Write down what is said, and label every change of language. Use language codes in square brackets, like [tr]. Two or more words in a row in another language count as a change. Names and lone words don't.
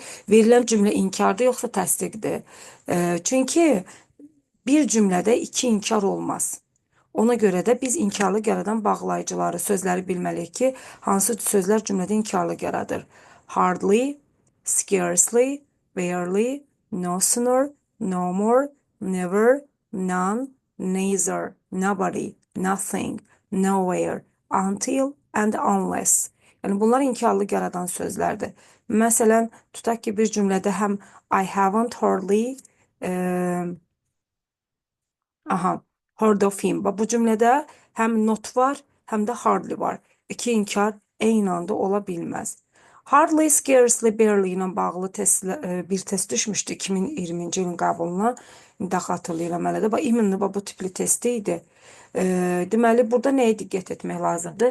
[az] Verilən cümlə inkardır yoxsa təsdiqdir? Çünki bir cümlədə iki inkar olmaz. Ona görə də biz inkarlı yaradan bağlayıcıları, sözləri bilməliyik ki, hansı sözlər cümlədə inkarlı yaradır. [en] Hardly, scarcely, barely, no sooner, no more, never, none, neither, nobody, nothing, nowhere, until and unless. [az] Yəni bunlar inkarlı yaradan sözlərdir. Məsələn, tutaq ki, bir cümlədə həm [en] I haven't hardly aha, heard of him. [tr] Bak bu cümlede hem not var hem de hardly var. [az] İki inkar eyni anda olabilmez. [en] Hardly, scarcely, barely [az] ilə bağlı bir test düşmüşdü 2020-ci ilin qəbuluna. Daha hatırlayıram hələ də. Bax, iminli bu tipli testi idi. Deməli, burada nəyə diqqət etmək lazımdır?